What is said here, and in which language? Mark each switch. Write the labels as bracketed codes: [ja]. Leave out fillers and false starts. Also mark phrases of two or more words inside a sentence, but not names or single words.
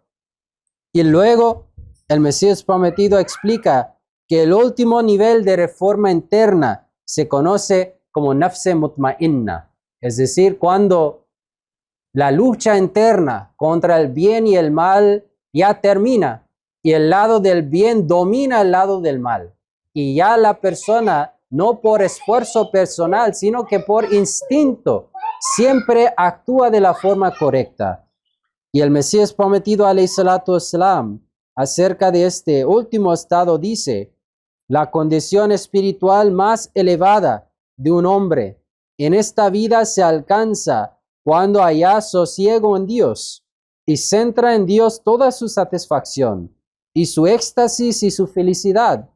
[es] Y luego el Mesías prometido explica que el último nivel de reforma interna se conoce como [ur] نفسِ مطمئنہ, [es] es decir, cuando la lucha interna contra el bien y el mal ya termina y el lado del bien domina el lado del mal. Y ya la persona, no por esfuerzo personal, sino que por instinto, siempre actúa de la forma correcta. Y el Mesías prometido, [ar] عليه الصلاة والسلام, [es] acerca de este último estado dice: la condición espiritual más elevada de un hombre en esta vida se alcanza cuando haya sosiego en Dios y centra en Dios toda su satisfacción y su éxtasis y su felicidad.